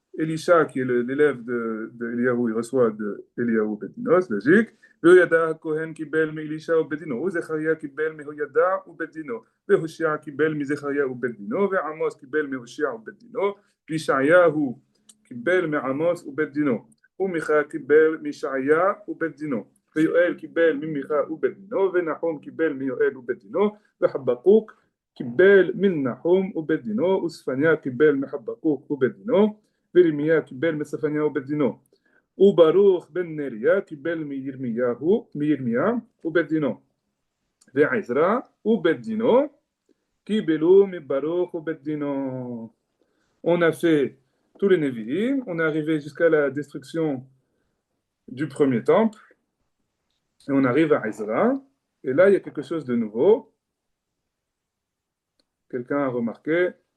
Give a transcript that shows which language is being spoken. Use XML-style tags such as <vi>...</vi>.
<fr>Elisha, qui est l'élève de Eliyahu, il reçoit de Eliyahu Bedino, c'est logique.</fr> <he>ויהודה הכהן קיבל מאלישע ובדינו, וזכריה קיבל מהוידע ובדינו, והושע קיבל מזכריה ובדינו, ועמוס קיבל מהושע ובדינו, וישעיהו קיבל מעמוס ובדינו, ומיכה קיבל מישעיה ובדינו, ויואל קיבל ממיכה ובדינו, ונחום קיבל מיואל ובדינו, וחבקוק קיבל מן נחום ובדינו, וספניה קיבל מחבקוק ובדינו, וירמיה קיבל מספניה ובדינו, וברוך בן נריה קיבל מירמיה ובדינו, ועזרא ובדינו קיבלו מברוך ובדינו.</he> <fr>On a fait tous les Névi'im, on est arrivé jusqu'à la destruction du premier temple, et on arrive à Ezra, et là il y a quelque chose de nouveau. Quelqu'un a remarqué?</fr>